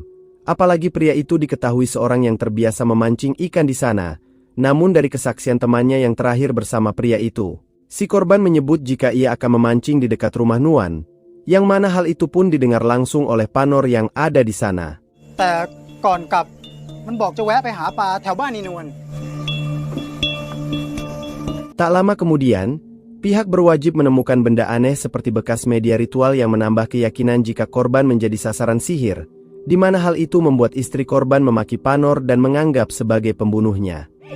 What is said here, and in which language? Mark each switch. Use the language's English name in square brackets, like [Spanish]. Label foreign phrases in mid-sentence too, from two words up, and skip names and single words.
[Indonesian] Apalagi pria itu diketahui seorang yang terbiasa memancing ikan di sana. Namun dari kesaksian temannya yang terakhir bersama pria itu, si korban menyebut jika ia akan memancing di dekat rumah Nuan, yang mana hal itu pun didengar langsung oleh Panor yang ada di sana. [Thai] แต่ก่อนกลับมันบอกจะแวะไปหาปลาแถวบ้านนีนวล [Indonesian] Tak lama kemudian, pihak berwajib menemukan benda aneh seperti bekas media ritual yang menambah keyakinan jika korban menjadi sasaran sihir, di mana hal itu membuat istri korban memaki Panor dan menganggap sebagai pembunuhnya.